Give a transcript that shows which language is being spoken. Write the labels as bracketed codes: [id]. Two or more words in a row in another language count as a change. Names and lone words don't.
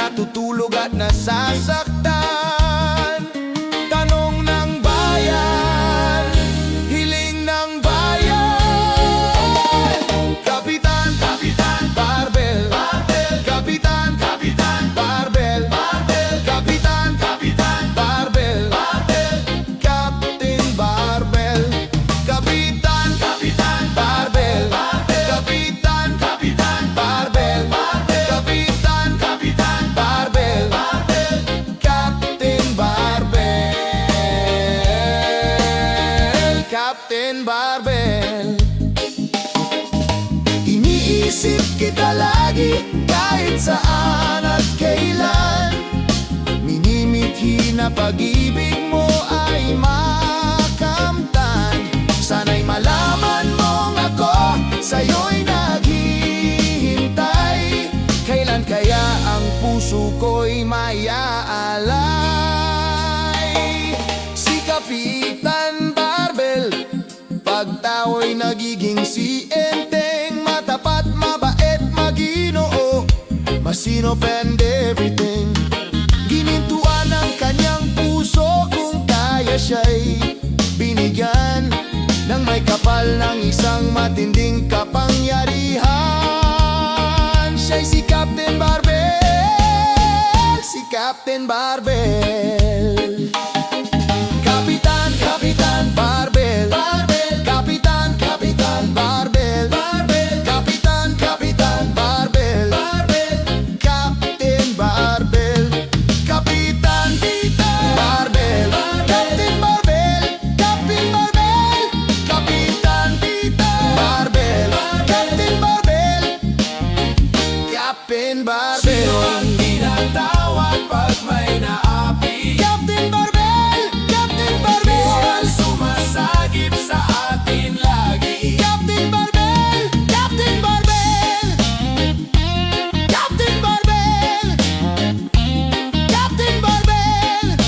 [tl] natutulog at nasasaktan. Tanong ng bayan, hiling ng bayan. Kapitan, Kapitan Barbel, Barbel. Kapitan, Kapitan Barbel, Barbel. Kapitan, Kapitan Barbel, Barbel. Captain Barbel. Kapitan, Kapitan Barbel, Barbel. Kapitan, Kapitan Barbel, Barbel. Kapitan, Kapitan Barbel, Barbel. Captain Barbel. Captain Barbel. Iniisip kita lagi kahit saan at kailan. Minimithi na pag-ibig mo ay makamtan. Sana'y malaman mong ako sa'yo'y naghihintay. Kailan kaya ang puso ko'y mayaalay? Si Kapitan Barbel, pag tao'y nagiging si Enteng. Matapat, mabait, maginoo, masinop [en] and everything. [tl] Ginintuan ang kanyang puso kung kaya siya'y binigyan ng may kapal ng isang matinding kapangyarihan. Siya'y si Captain Barbel, si Captain Barbel. Kapitan, Kapitan Barbel, Barbel. Kapitan, Kapitan Barbel, Barbel. Kapitan, Kapitan Barbel, Barbel. Captain Barbel. Kapitan, Kapitan Barbel, Captain Barbel. Captain Barbel. Kapitan, Kapitan Barbel, Captain Barbel. Captain Barbel. Sino ang tinatawag pag may naapi? Captain Barbel, Captain Barbel. Ang sumasagip sa atin lagi. Captain Barbel, Captain Barbel. Captain Barbel, Captain Barbel.